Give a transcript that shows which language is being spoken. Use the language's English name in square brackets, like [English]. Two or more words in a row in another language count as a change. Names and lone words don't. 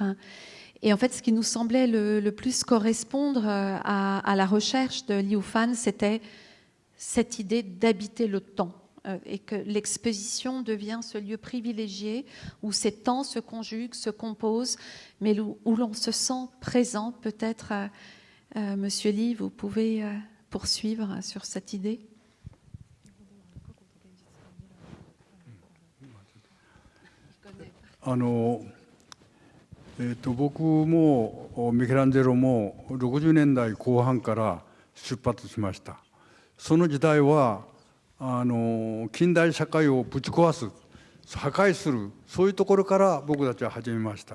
[French] Et en fait, ce qui nous semblait le plus correspondre à la recherche de Liu Fan, c'était cette idée d'habiter le temps, et que l'exposition devient ce lieu privilégié où ces temps se conjuguent, se composent, mais où l'on se sent présent. Peut-être, Monsieur Li, vous pouvez poursuivre sur cette idée. [Japanese] 僕もミケランジェロも60年代後半から出発しました。その時代は近代社会をぶち壊す、破壊する、そういうところから僕たちは始めました。